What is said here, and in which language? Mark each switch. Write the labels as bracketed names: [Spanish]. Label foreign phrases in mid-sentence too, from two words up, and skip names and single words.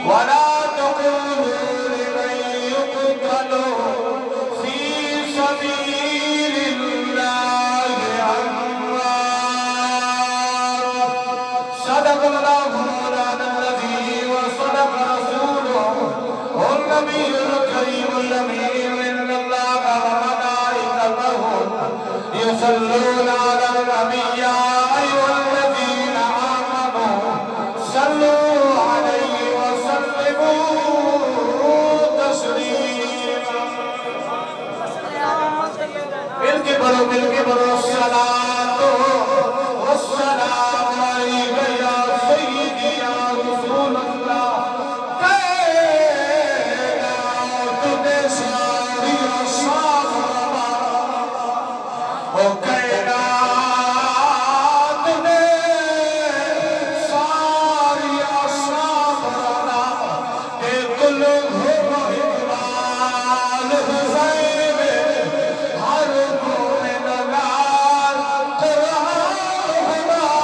[Arabic] ولا تقولوا لمن يقتل في سبيل الله أموات. صدق الله مولانا العظيم وصدق رسوله هو النبي الكريم الأمين. إن الله وملائكته يصلون على النبي يا أيها الذين آمنوا صلوا عليه وسلموا تسليما. [Urdu] مل کے پڑھو [Arabic] الصلاة والسلام عليك يا سيدي يا رسول الله. कायनात ने सारी साफ ओ कायनात ने सारी साफ के कुल हो इकबाल हुसैन हर मोमिन लाल कुरान हुदा